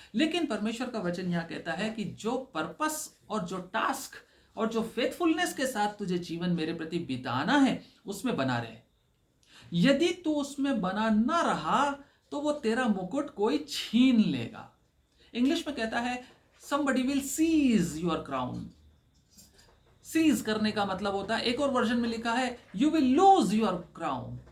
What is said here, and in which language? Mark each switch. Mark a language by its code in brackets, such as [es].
[hi] लेकिन परमेश्वर का वचन यहां कहता है कि जो पर्पस और जो टास्क और जो फेथफुलनेस के साथ तुझे जीवन मेरे प्रति बिताना है, उसमें बना रहे। यदि तू उसमें बना ना रहा तो वो तेरा मुकुट कोई छीन लेगा। इंग्लिश में कहता है [en] somebody will seize your crown। [hi] Seize करने का मतलब होता है, एक और वर्जन में लिखा है [en] you will lose your crown।